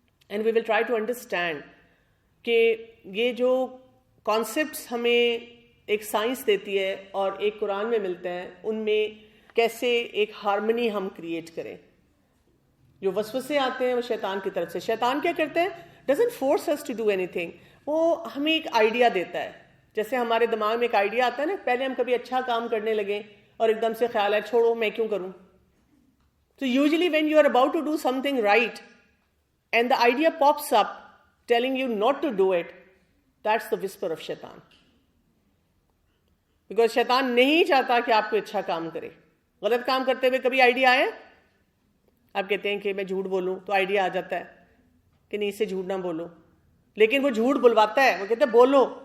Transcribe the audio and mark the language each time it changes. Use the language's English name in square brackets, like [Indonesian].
[English] and we will try to understand [Urdu] کہ یہ جو کانسیپٹس ہمیں ایک سائنس دیتی ہے اور ایک قرآن میں ملتے ہیں, ان میں کیسے ایک ہارمنی ہم کریٹ کریں. جو وسوسے آتے ہیں وہ شیطان کی طرف سے. شیطان کیا کرتے ہیں, [English] Doesn't force us to do anything. [Urdu] وہ ہمیں ایک آئیڈیا دیتا ہے. جیسے ہمارے دماغ میں ایک آئیڈیا آتا ہے نا, پہلے ہم کبھی اچھا کام کرنے لگیں اور ایک دم سے خیال ہے چھوڑو میں کیوں کروں. [English] So usually when you are about to do something right and the idea pops up telling you not to do it, that's the whisper of shaitan. [Urdu] Because شیطان نہیں چاہتا کہ آپ کوئی اچھا کام کرے. غلط کام کرتے ہوئے کبھی آئیڈیا آئے, آپ کہتے ہیں کہ میں جھوٹ بولوں, تو آئیڈیا آ جاتا ہے کہ نہیں, اس سے جھوٹ نہ بولو, لیکن وہ جھوٹ بلواتا ہے. وہ کہتے ہیں بولو.